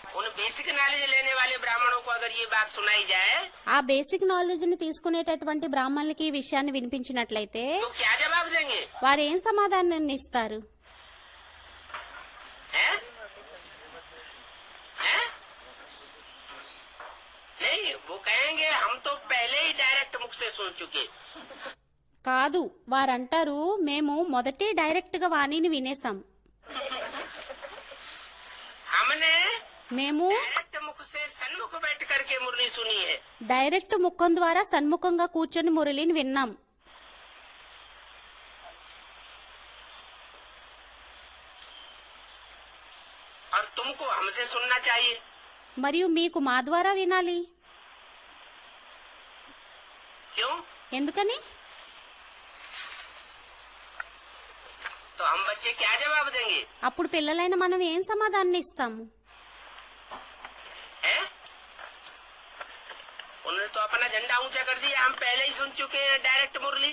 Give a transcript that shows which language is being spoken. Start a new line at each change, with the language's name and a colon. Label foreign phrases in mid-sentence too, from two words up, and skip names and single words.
English: basic knowledge
Hindi: लेने वाले ब्राह्मणों को अगर ये बात सुनाई जाए
Telugu: ఆ
English: basic knowledge
Telugu: ని తీసుకునేటటువంటి బ్రాహ్మణులకి ఈ విషయాన్ని వినిపించినట్లయితే
Hindi: तो क्या जवाब देंगे?
Telugu: వారు ఏం సమాధానాన్ని ఇస్తారు? हैं? हैं?
Hindi: नहीं, वो कहेंगे हम तो पहले ही डायरेक्ट मुख से सुन चुके।
Telugu: కాదు, వారంటారు మేము మొదటే డైరెక్ట్ గా వాణిని వినేసాం.
Hindi: हमने
Telugu: మేము
Hindi: डायरेक्ट मुख से सन्मुख बैठ करके मुरली सुनी है।
Telugu: డైరెక్ట్ ముఖం ద్వారా సన్ముఖంగా కూర్చొని మురళిని విన్నాం.
Hindi: और तुमको हमसे सुनना चाहिए।
Telugu: మరియు మీకు మా ద్వారా వినాలి.
Hindi: क्यों?
Telugu: ఎందుకని?
Hindi: तो हम बच्चे क्या जवाब देंगे?
Telugu: అప్పుడు పిల్లలైన మనం ఏం సమాధానం ఇస్తాము? हैं?
Hindi: उन्होंने तो अपना झंडा ऊंचा कर दिया, हम पहले ही सुन चुके हैं डायरेक्ट मुरली।